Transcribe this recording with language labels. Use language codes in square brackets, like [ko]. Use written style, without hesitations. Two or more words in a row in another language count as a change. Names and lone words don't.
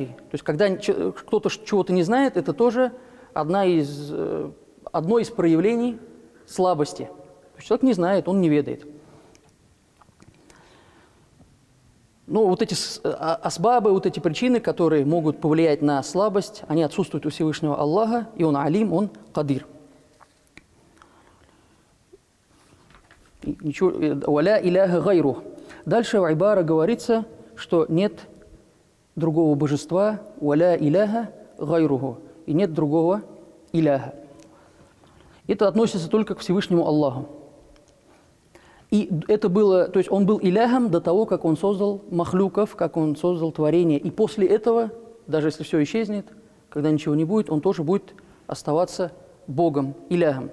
[ru] То есть когда кто-то чего-то не знает, это тоже одно из проявлений слабости. То есть человек не знает, он не ведает. Но вот эти асбабы, вот эти причины, которые могут повлиять на слабость, они отсутствуют у Всевышнего Аллаха, и Он алим, Он кадир. [ar] «ولا إله غيره». [ru] Дальше в айбара говорится, что нет другого божества, [ar] «ولا إله غيره», [ru] и нет другого иляха. Это относится только к Всевышнему Аллаху. И это было, то есть он был иляхом до того, как он создал махлюков, как он создал творение. И после этого, даже если все исчезнет, когда ничего не будет, он тоже будет оставаться Богом, иляхом.